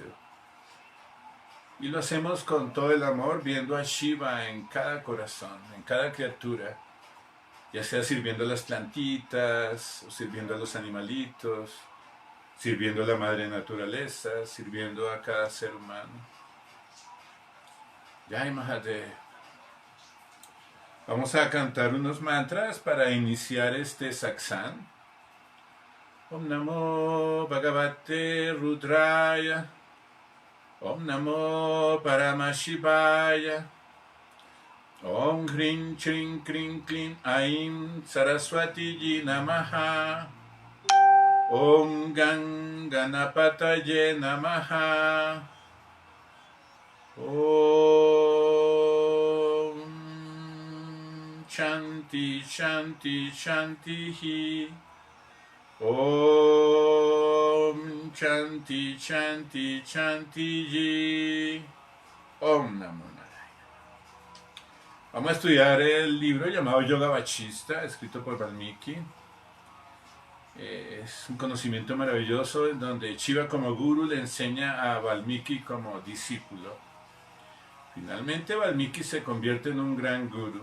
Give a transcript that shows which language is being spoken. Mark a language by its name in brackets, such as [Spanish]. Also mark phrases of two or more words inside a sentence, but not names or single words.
[Spanish] Y lo hacemos con todo el amor, viendo a Shiva en cada corazón, en cada criatura, ya sea sirviendo a las plantitas, o sirviendo a los animalitos, sirviendo a la madre naturaleza, sirviendo a cada ser humano. [Hindi] Jai Mahadev. [Spanish] Vamos a cantar unos mantras para iniciar este satsang. [Sanskrit] Om Namo Bhagavate Rudraya. Om Namo Paramashivaya. Om Hrim Chrim Krim Klim Aim Saraswati Ji Namaha. Om Ganapataye Namaha. Om Shanti Shanti Shanti. Om Shanti Shanti Shanti. Om Namo Narayana. [Spanish] Vamos a estudiar el libro llamado Yoga Vachista, escrito por Valmiki. Es un conocimiento maravilloso en donde Shiva como guru le enseña a Valmiki como discípulo. Finalmente Valmiki se convierte en un gran guru.